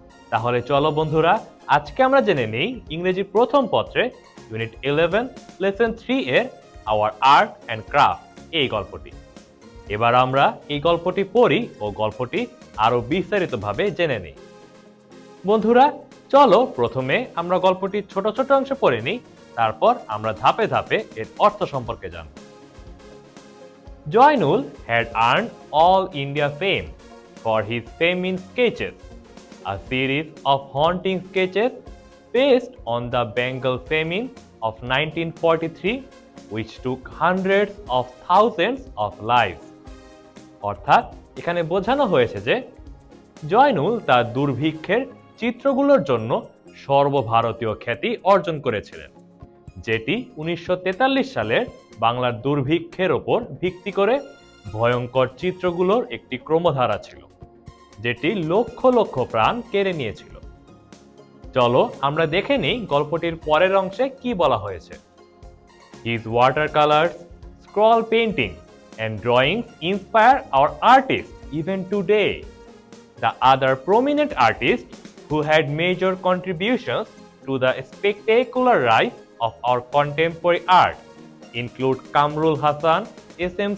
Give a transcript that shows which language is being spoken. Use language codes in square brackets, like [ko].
[bn] তাহলে চলো বন্ধুরা, আজকে আমরা জেনে নিই ইংরেজি প্রথম পত্রে ইউনিট 11 লেসন 3 এর আওয়ার আর্ট অ্যান্ড ক্রাফট এই গল্পটি। এবার আমরা এই গল্পটি পড়ি ও গল্পটি আরো বিস্তারিতভাবে জেনে নিই। বন্ধুরা, চলো প্রথমে আমরা গল্পটির ছোট ছোট অংশ পড়ে নিই, তারপর আমরা ধাপে ধাপে এর অর্থ সম্পর্কে জানব। [en] Zainul had earned all India fame for his famous sketches, a series of haunting sketches based on the Bengal famine of 1943, which took hundreds of thousands of lives. [bn] অর্থাৎ এখানে বোঝানো হয়েছে যে জয়নুল তার দুর্ভিক্ষের চিত্রগুলোর জন্য সর্বভারতীয় খ্যাতি অর্জন করেছিলেন, যেটি 1943 সালের বাংলার দুর্ভিক্ষের ওপর ভিত্তি করে ভয়ঙ্কর চিত্রগুলোর একটি ক্রমধারা ছিল, যেটি লক্ষ লক্ষ প্রাণ কেড়ে নিয়েছিল। চলো আমরা দেখে নিই গল্পটির পরের অংশে কি বলা হয়েছে। [en] His watercolors, scroll painting and drawings inspire our artists even today. The other prominent artists who had major contributions to the spectacular rise of our contemporary art include Kamrul Hassan, S.M.